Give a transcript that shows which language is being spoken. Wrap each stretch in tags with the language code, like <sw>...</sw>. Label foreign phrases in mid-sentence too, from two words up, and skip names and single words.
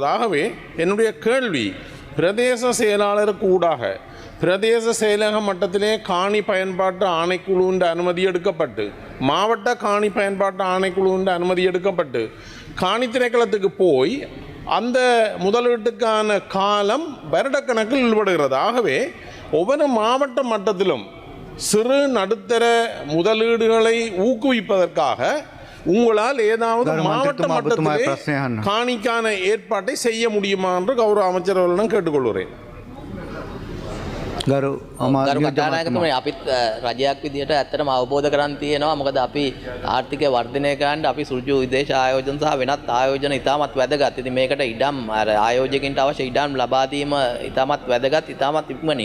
<ta>ஆகவே என்னுடைய கேள்வி, பிரதேச செயலாளருக்கு ஊடாக பிரதேச செயலக மட்டத்திலே காணி பயன்பாட்டு ஆணைக்குழுவின் அனுமதி எடுக்கப்பட்டு, மாவட்ட காணி பயன்பாட்டு ஆணைக்குழுவின் அனுமதி எடுக்கப்பட்டு காணி திணைக்களத்துக்கு போய் அந்த முதலீட்டுக்கான காலம் வருடக்கணக்கில் ஈடுபடுகிறது. ஆகவே ஒவ்வொரு மாவட்ட மட்டத்திலும் சிறு நடுத்தர முதலீடுகளை ஊக்குவிப்பதற்காக உங்களால் ஏதாவது மாவட்ட மட்டத்தில் காணிக்கான ஏற்பாட்டை செய்ய முடியுமா என்று கௌரவ அமைச்சர்களிடம் கேட்டுக்கொள்கிறேன்.</ta> <si>ගරු කතානායකතුමනි, අපිත් රජයක් විදිහට ඇත්තටම අවබෝධ කරන් තියෙනවා. මොකද අපි ආර්ථිකය වර්ධනය කරන්න අපි සෘජු විදේශ ආයෝජන සහ වෙනත් ආයෝජන ඉතාමත් වැදගත්. ඉතින් මේකට ඉඩම් ආයෝජකයින්ට අවශ්‍ය ඉඩම් ලබා දීම ඉතාමත් වැදගත්, ඉතාමත් ඉක්මනින්.</si>